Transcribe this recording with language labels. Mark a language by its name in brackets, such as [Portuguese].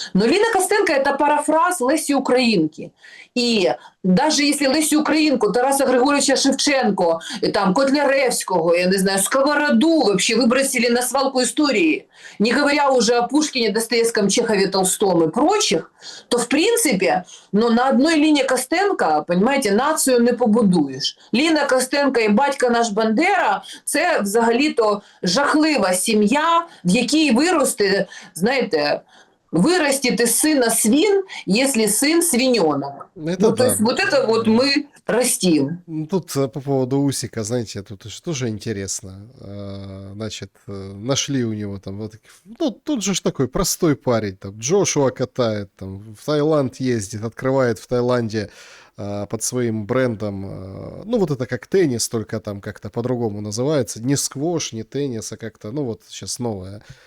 [Russian] Но Лина Костенко – это парафраз Лесі Українки. И даже если Лесю Українку, Тараса Григорьевича Шевченко, там, Котляревского, я не знаю, Сковороду вообще выбросили на свалку истории, не говоря уже о Пушкине, Достоевском, Чехове, Толстом и прочих, то, в принципе, ну, на одной лінії Костенка, понимаете, [Ukrainian] націю не побудуєш. Ліна Костенко і батько наш Бандера – це взагалі-то жахлива сім'я, в якій виросте, знаєте, [Russian] вырастет из сына свин, если сын свиненок. Это ну, да. то есть вот это вот мы растим. Тут по поводу Усика, знаете, тут тоже интересно. Значит, нашли у него там вот, ну, тут же ж такой простой парень, там, Джошуа катает, там, в Таиланд ездит, открывает в Таиланде под своим брендом, ну, вот это как теннис, только там как-то по-другому называется, не сквош, не теннис, а как-то, ну, вот сейчас новое.